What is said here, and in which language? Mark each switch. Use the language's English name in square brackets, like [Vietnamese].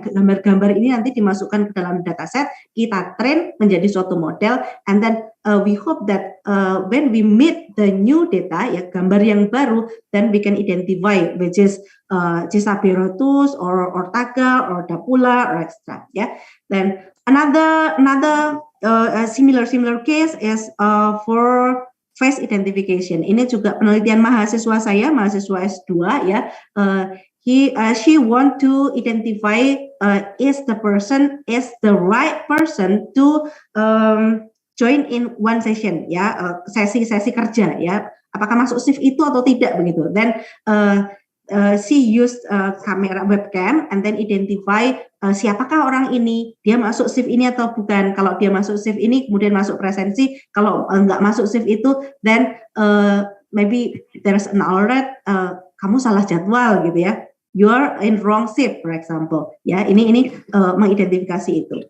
[Indonesian] Gambar-gambar ini nanti dimasukkan ke dalam data set, kita train menjadi suatu model, [English] and then we hope that when we meet the new data ya, [Indonesian] gambar yang baru, [English] then we can identify which is Cisaperotus or Ortaga or Dapula or etc. ya. Then another similar case is for face identification. [Indonesian] Ini juga penelitian mahasiswa saya, mahasiswa S2 ya. [English] She want to identify is the right person to join in one session, [Indonesian] ya, sesi kerja, ya, apakah masuk shift itu atau tidak begitu. [English] Then she used [Indonesian] kamera webcam [English] and then identify [Indonesian] siapakah orang ini, dia masuk shift ini atau bukan. Kalau dia masuk shift ini, kemudian masuk presensi. Kalau nggak masuk shift itu, [English] then maybe there's an alert, [Indonesian] kamu salah jadwal gitu ya. [English] You're in wrong shift, for example. [Indonesian] Ya, ini mengidentifikasi itu.